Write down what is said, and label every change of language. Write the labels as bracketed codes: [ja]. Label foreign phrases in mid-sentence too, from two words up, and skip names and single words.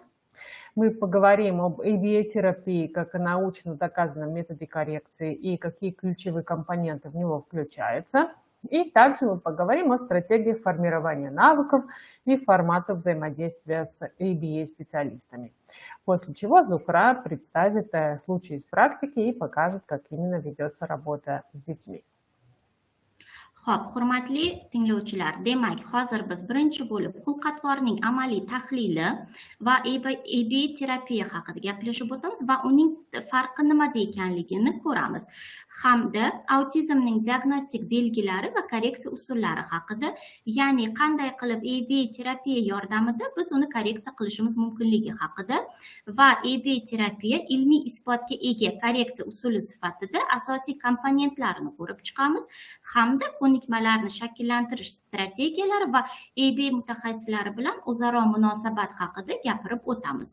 [ru] Мы поговорим об ABA-терапии, как о научно доказанном методе коррекции и какие ключевые компоненты в него включаются. И также мы поговорим о стратегиях формирования навыков и форматов взаимодействия с ABA-специалистами. После чего Зухра представит случаи из практики и покажет, как именно ведется работа с детьми. [uz] Xo'p, hurmatli tinglovchilar, demak, hozir biz birinchi bo'lib xulq-atvorning amaliy tahlili va ABA terapiya haqida gaplashib o'tamiz va uning farqi nimada ekanligini ko'ramiz. Hamda autizmning diagnostik belgilari va korreksiya usullari haqida, ya'ni qanday qilib ABA terapiya yordamida biz uni korreksiya qilishimiz mumkinligi haqida va ABA terapiya ilmiy isbotga ega korreksiya usuli sifatida asosiy komponentlarini ko'rib chiqamiz hamda ko'nikmalarni shakllantirish strategiyalari va ABA mutaxassislari bilan o'zaro munosabat haqida gapirib o'tamiz.